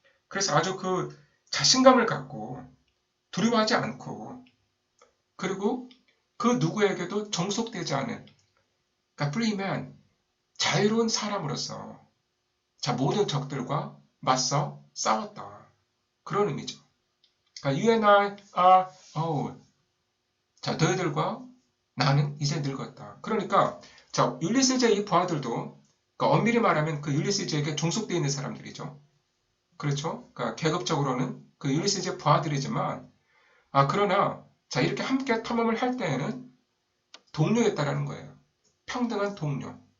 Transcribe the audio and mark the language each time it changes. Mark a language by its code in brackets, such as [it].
[ko] 그래서 아주 그 자신감을 갖고 두려워하지 않고 그리고 그 누구에게도 정속되지 않은 그러니까 free man, 자유로운 사람으로서 자, 모든 적들과 맞서 싸웠다. 그런 의미죠. 그러니까 [en] you and I are old. [ko] 자, 너희들과 나는 이제 늙었다. 그러니까 자, 율리시즈의 이 부하들도 그러니까 엄밀히 말하면 그 율리시즈에게 종속되어 있는 사람들이죠. 그렇죠? 그러니까 계급적으로는 그 율리시즈의 부하들이지만 그러나 자, 이렇게 함께 탐험을 할 때에는 동료였다라는 거예요. 평등한 동료.